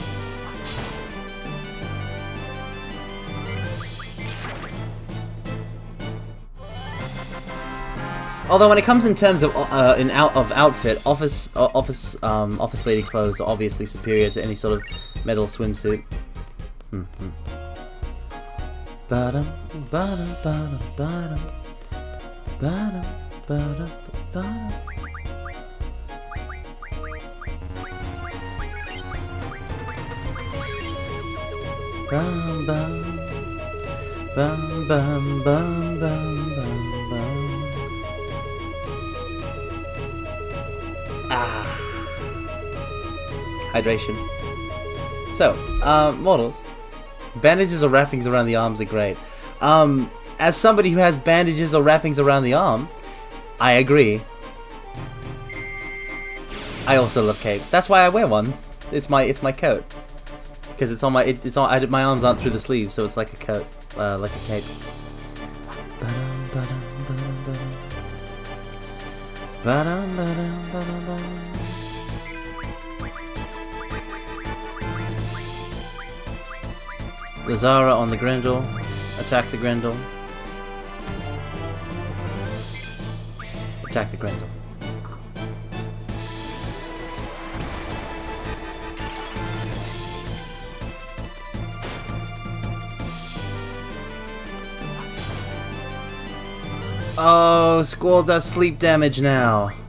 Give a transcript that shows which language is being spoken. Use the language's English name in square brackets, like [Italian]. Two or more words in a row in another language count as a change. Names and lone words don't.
[English] Although when it comes in terms of outfit, office lady clothes are obviously superior to any sort of metal swimsuit. Ba-dum, ba-dum, ba-dum, ba-dum, ba-dum, ba-dum, ba-dum. Bum bum bum bum bum bum bum bum. Hydration. So, mortals, bandages or wrappings around the arms are great. As somebody who has bandages or wrappings around the arm, I agree. I also love capes. That's why I wear one. It's my coat. Because it's on my my arms aren't through the sleeves, so it's like a coat, like a cape. Ba-dum, ba-dum, ba-dum, ba-dum. Ba-dum, ba-dum, ba-dum, ba-dum. Lazara on the Grendel. Attack the Grendel. Attack the Grendel. Oh, Squall does sleep damage now.